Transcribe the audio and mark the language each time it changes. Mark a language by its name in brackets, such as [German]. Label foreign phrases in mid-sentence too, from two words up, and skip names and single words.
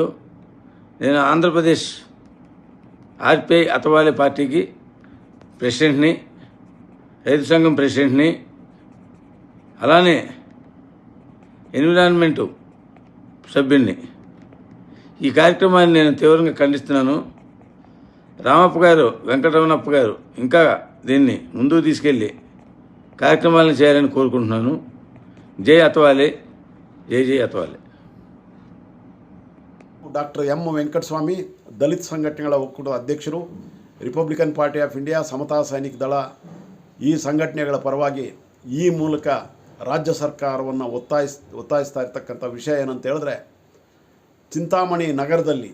[Telugu] నేను ఆంధ్రప్రదేశ్ ఆర్పిఐ అతవాలే పార్టీకి ప్రెసిడెంట్ని, రైతు సంఘం ప్రెసిడెంట్ని, అలానే ఎన్విరాన్మెంటు సభ్యుడిని. ఈ కార్యక్రమాన్ని నేను తీవ్రంగా ఖండిస్తున్నాను. రామప్ప గారు, వెంకటరమణప్ప గారు ఇంకా దీన్ని ముందుకు తీసుకెళ్ళి కార్యక్రమాలను చేయాలని కోరుకుంటున్నాను. జై అతవాలే, జై జై అతవాలే. [Kannada] ಡಾಕ್ಟರ್ ಎಂ ವೆಂಕಟಸ್ವಾಮಿ, ದಲಿತ ಸಂಘಟನೆಗಳ ಒಕ್ಕೂಟದ ಅಧ್ಯಕ್ಷರು, ರಿಪಬ್ಲಿಕನ್ ಪಾರ್ಟಿ ಆಫ್ ಇಂಡಿಯಾ, ಸಮತಾ ಸೈನಿಕ ದಳ, ಈ ಸಂಘಟನೆಗಳ ಪರವಾಗಿ ಈ ಮೂಲಕ ರಾಜ್ಯ ಸರ್ಕಾರವನ್ನು ಒತ್ತಾಯಿಸ್ತಾ ಇರ್ತಕ್ಕಂಥ ವಿಷಯ ಏನಂತ ಹೇಳಿದ್ರೆ, ಚಿಂತಾಮಣಿ ನಗರದಲ್ಲಿ